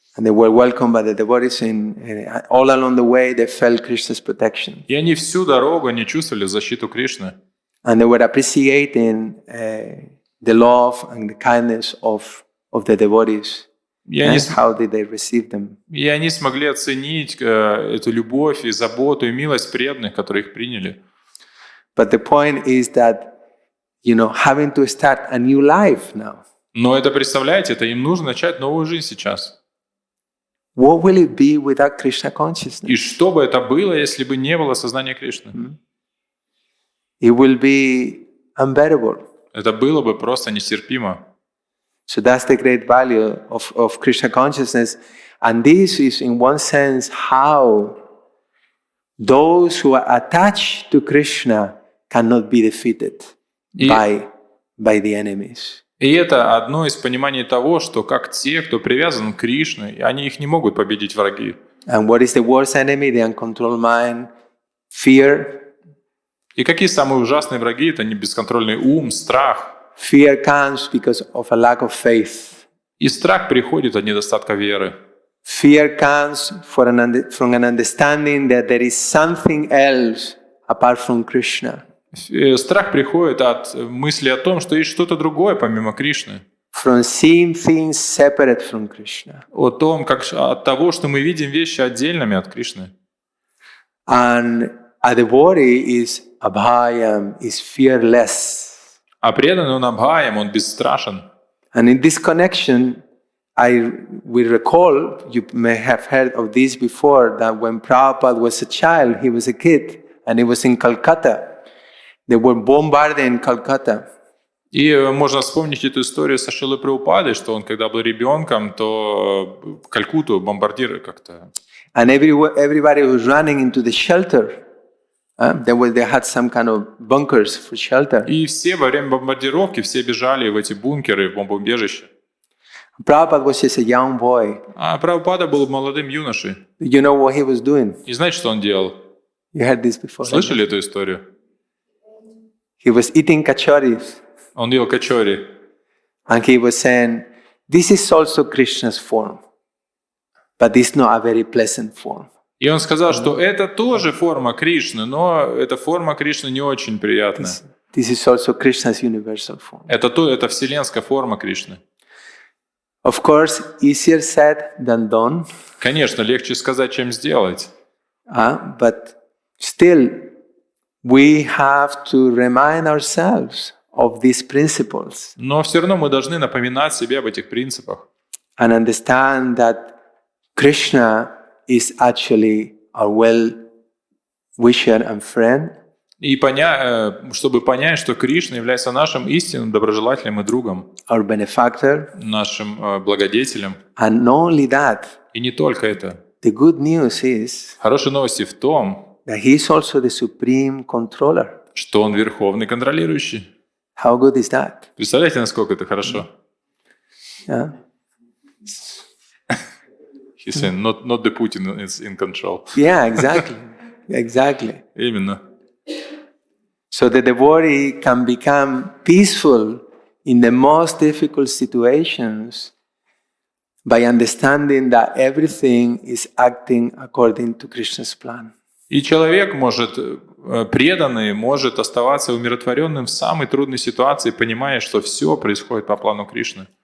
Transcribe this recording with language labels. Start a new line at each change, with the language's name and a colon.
English: And they were welcomed by the devotees, and all along the way they felt Krishna's protection.
Russian: И они всю дорогу они чувствовали защиту Кришны.
English: And they were appreciating the love and the kindness of the devotees. And how did they receive them?
Russian: И они смогли оценить эту любовь и заботу и милость преданных, которые их приняли.
English: But the point is that, having to start a new life now.
Russian: Но это, представляете, им нужно начать новую жизнь сейчас.
English: What will it be without Krishna consciousness?
Russian: И что бы это было, если бы не было сознания Кришны?
English: It will be unbearable.
Russian: Это было бы просто нестерпимо.
English: So that's the great value of Krishna consciousness. And this is, in one sense, how those who are attached to Krishna cannot be defeated
Russian: И-
English: by the enemies.
Russian: И это одно из пониманий того, что как те, кто привязан к Кришне, они их не могут победить враги.
English: And what is the worst enemy? The uncontrolled mind, fear.
Russian: И какие самые ужасные враги? Это не бесконтрольный ум, страх.
English: Fear comes because of a lack of faith.
Russian: И страх приходит от недостатка веры.
English: Fear comes from an understanding that there is something else apart from Krishna.
Russian: Страх приходит от мысли о том, что есть что-то другое помимо Кришны.
English: From seeing things separate from Krishna.
Russian: От того, что мы видим вещи отдельными от Кришны.
English: And a devotee is abhayam, is fearless.
Russian: А преданный он абхаям, он бесстрашен.
English: And in this connection, we recall, you may have heard of this before, that when Prabhupada was a child, he was a kid, and he was in Calcutta. They were bombarding Calcutta.
Russian: И можно вспомнить эту историю со Шрилой Прабхупадой, что он, когда был ребенком, то Калькутту бомбардировали как-то.
English: And everybody was running into the shelter. They had some kind of bunkers for shelter.
Russian: И все во время бомбардировки все бежали в эти бункеры, в бомбоубежище.
English: Prabhupada was just a young boy.
Russian: А Прабхупада был молодым юношей.
English: You know what he was doing?
Russian: И знаете, что он делал?
English: You heard this before.
Russian: Слышали эту историю?
English: He was eating kachoris.
Russian: Он ел качори.
English: And he was saying, this is also Krishna's form. But it's not a very pleasant form.
Russian: И он сказал, что это тоже форма Кришны, но эта форма Кришны не очень приятная.
English: This is also Krishna's universal form.
Russian: Это вселенская форма Кришны.
English: Of course, easier said than done.
Russian: Конечно, легче сказать, чем сделать.
English: But still, we have to remind ourselves of these principles.
Russian: Но все равно мы должны напоминать себе об этих принципах.
English: And understand that Krishna is actually our well-wisher and friend.
Russian: И чтобы понять, что Кришна является нашим истинным доброжелателем и другом,
English: Our benefactor.
Russian: нашим благодетелем.
English: And not only that,
Russian: И не только это.
English: the good news is
Russian: Хорошие новости в том,
English: that he is also the supreme controller.
Russian: что он верховный контролирующий.
English: How good is that?
Russian: Представляете, насколько это хорошо?
English: Yeah. He's saying, not the Putin is in control. Yeah, exactly. Exactly.
Russian: Именно.
English: So the devotee can become peaceful in the most difficult situations by understanding that everything is acting according to Krishna's plan.
Russian: И человек преданный, может оставаться умиротворенным в самой трудной ситуации, понимая, что все происходит по плану Кришны.